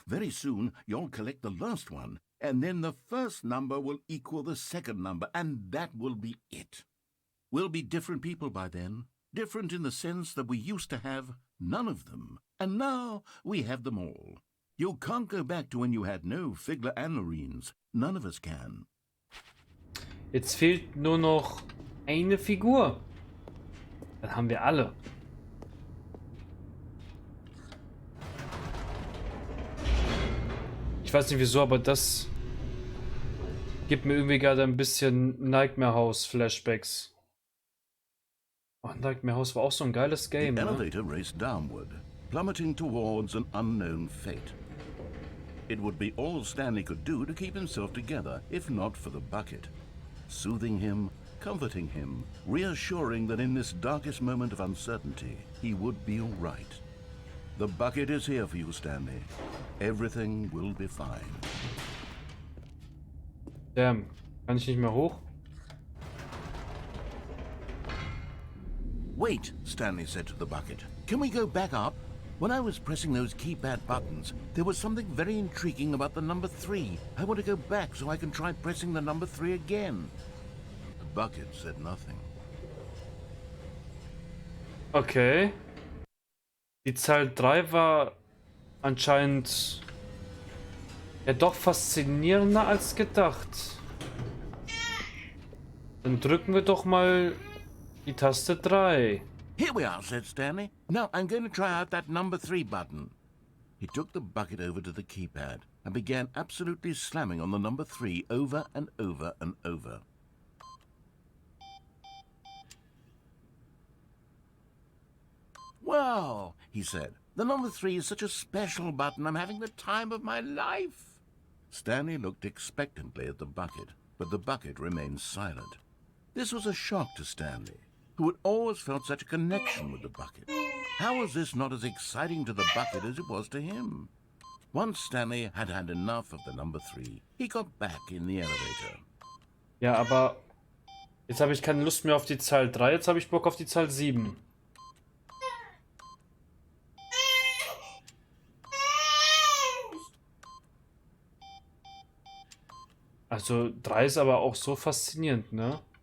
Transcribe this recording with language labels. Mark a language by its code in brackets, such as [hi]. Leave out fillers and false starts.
[en] Very soon, you'll collect the last one. And then the first number will equal the second number, and that will be it. We'll be different people by then. Different in the sense that we used to have none of them. And now we have them all. You can't go back to when you had no Figler Anmarines. None of us can. [de] Jetzt fehlt nur noch eine Figur. Dann haben wir alle. Ich weiß nicht wieso, aber das gibt mir irgendwie gerade ein bisschen Nightmare House Flashbacks. Oh, Nightmare House war auch so ein geiles Game, [en] The [de] ne? [en] elevator raced downward, plummeting towards an unknown fate. It would be all Stanley could do to keep himself together, if not for the bucket. Soothing him, comforting him, reassuring that in this darkest moment of uncertainty, he would be all right. The bucket is here for you, Stanley. Everything will be fine. [de] Damn, kann ich nicht mehr hoch? [en] Wait, Stanley said to the bucket. Can we go back up? When I was pressing those keypad buttons, there was something very intriguing about the number 3. I want to go back so I can try pressing the number 3 again. The bucket said nothing. Okay. [de] Die Zahl 3 war anscheinend ja doch faszinierender als gedacht. Dann drücken wir doch mal die Taste 3. [en] Here we are, said Stanley. Now I'm going to try out that number 3 button. He took the bucket over to the keypad and began absolutely slamming on the number 3 over and over and over. Wow, he said. The number 3 is such a special button. I'm having the time of my life. Stanley looked expectantly at the bucket. but the bucket remained silent. This was a shock to Stanley, who had always felt such a connection with the bucket. How was this not as exciting to the bucket as it was to him? Once Stanley had had enough of the number 3, he got back in the elevator. [de] Ja, aber jetzt habe ich keine Lust mehr auf die Zahl 3, jetzt habe ich Bock auf die Zahl 7. Also 3 ist aber auch so faszinierend, ne?